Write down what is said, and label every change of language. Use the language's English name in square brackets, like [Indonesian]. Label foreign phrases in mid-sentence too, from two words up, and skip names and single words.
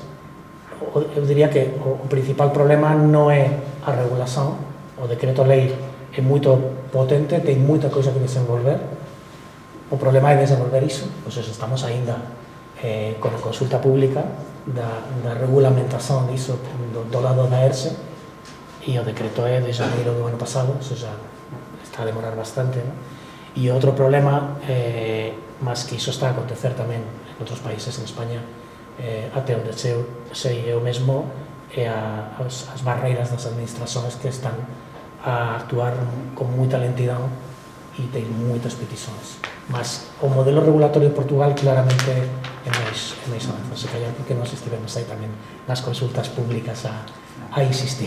[Galician] Eu diría que o principal problema non é a regulación, o decreto lei é moito potente, ten moita coisa que desenvolver, o problema é desenvolver iso, [Portuguese] ou seja, [Galician] estamos aínda con a consulta pública da regulamentación diso do lado da ERSE, e o decreto é de janeiro do ano pasado, [Portuguese] ou seja, [Galician] está a demorar bastante, non? E outro problema, mas que iso está a acontecer tamén en outros países, en España, até onde sei eu mesmo, [Portuguese] as barreiras das administrações que estão a actuar com muita lentidão e tem muitas petições. Mas o modelo regulatório de Portugal claramente é mais avançado, se calhar porque nós estivemos aí também nas consultas públicas a insistir.